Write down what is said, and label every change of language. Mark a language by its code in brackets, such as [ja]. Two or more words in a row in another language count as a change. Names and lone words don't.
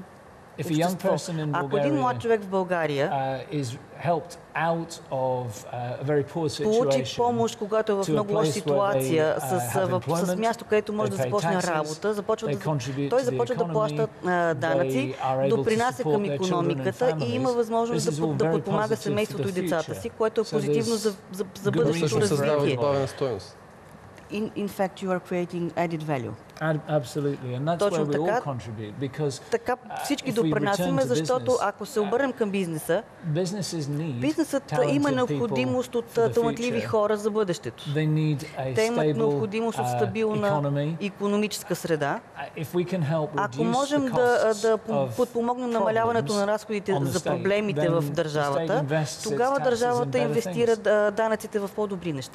[bg] Ако един млад човек в България получи помощ, когато е в много лоша ситуация, с място, където може да започне работа, той започва да плаща данъци, допринася към икономиката и има възможност да подпомага семейството и децата си, което е позитивно за бъдещето развитие. [en] In fact, you are creating added value. Absolutely, and that's where we all contribute because [bg] така всички допринасяме, защото ако се обърнем към бизнеса, бизнесът има необходимост от талантливи хора за бъдещето. Те имат необходимост от стабилна икономическа среда. Ако можем да подпомогнем намаляването на разходите за проблемите в държавата, тогава държавата инвестира данъците в по-добри неща.